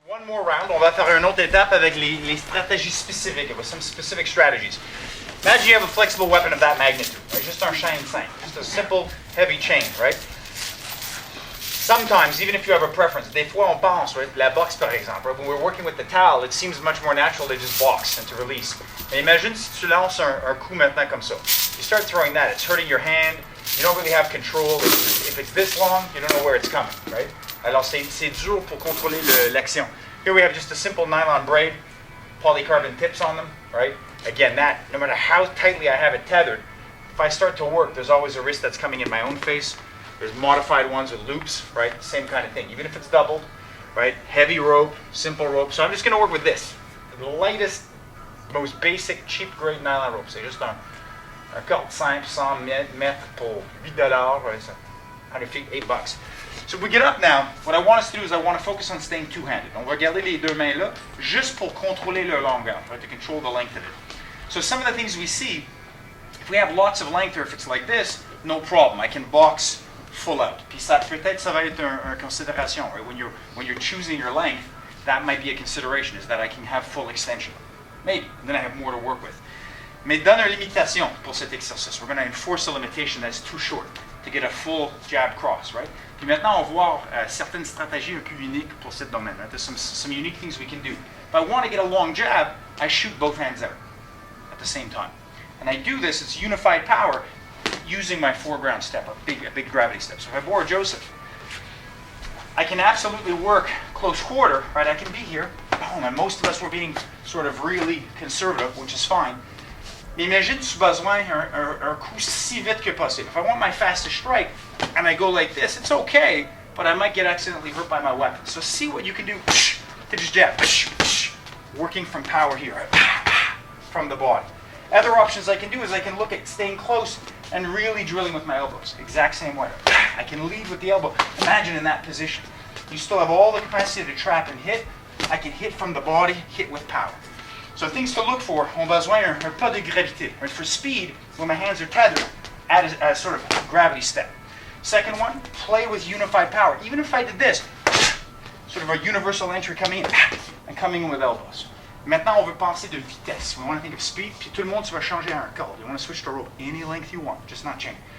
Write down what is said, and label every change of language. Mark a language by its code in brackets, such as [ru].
[en] more round. [fr] On va faire une autre étape avec les stratégies spécifiques, [en] with some specific strategies. Imagine you have a flexible weapon of that magnitude, right? Just un chaîne 5, just a simple, heavy chain, right? Sometimes, even if you have a preference, [fr] des fois on pense, [en] right? [fr] La boxe par exemple, [en] right? When we're working with the towel, it seems much more natural to just box and to release. [fr] Mais imagine si tu lances un coup maintenant comme ça. [en] You start throwing that, it's hurting your hand, you don't really have control. If it's this long, you don't know where it's coming, right? [fr] Alors c'est dur pour contrôler l'action. [en] Here we have just a simple nylon braid, polycarbon tips on them, right? Again, that, no matter how tightly I have it tethered, if I start to work, there's always a risk that's coming in my own face. There's modified ones with loops, right? Same kind of thing, even if it's doubled, right? Heavy rope, simple rope. So I'm just going to work with this. The lightest, most basic, cheap grade nylon rope. [fr] C'est juste un corde simple, 100 mètres pour $8, right? [en] So 100 feet, $8. So if we get up now, what I want us to do is I want to focus on staying two-handed. [fr] On va garder les deux mains là, juste pour contrôler leur longueur, right? [en] To control the length of it. So some of the things we see, if we have lots of length or if it's like this, no problem. I can box full out. [fr] Puis ça, peut-être ça va être une considération, right? [en] When you're choosing your length, that might be a consideration, is that I can have full extension. Maybe, and then I have more to work with. [fr] Mais donne une limitation pour cet exercice. [en] We're going to enforce a limitation that's too short to get a full jab cross, right? [fr] Puis maintenant, on va voir certaines stratégies un peu uniques pour ce domaine. [en] Right? There's some unique things we can do. If I want to get a long jab, I shoot both hands out at the same time. And I do this, it's unified power, using my foreground step, a big gravity step. So if I bore Joseph, I can absolutely work close quarter, right? I can be here, boom, and most of us were being sort of really conservative, which is fine. [fr] Mais imagine tu as besoin un coup si vite que possible. [en] If I want my fastest strike, and I go like this, it's okay, but I might get accidentally hurt by my weapon. So see what you can do to just jab, working from power here, from the body. Other options I can do is I can look at staying close and really drilling with my elbows. Exact same way. I can lead with the elbow. Imagine in that position. You still have all the capacity to trap and hit. I can hit from the body, hit with power. So things to look for, [fr] on besoin un pas de gravité. [en] Right? For speed, when my hands are tethered, add a sort of gravity step. Second one, play with unified power. Even if I did this, sort of a universal entry coming in, and coming in with elbows. [fr] Maintenant, on veut penser de vitesse. [en] We want to think of speed, [fr] puis tout le monde, tu vas changer à un corde. [en] You want to switch to rope any length you want, just not chain.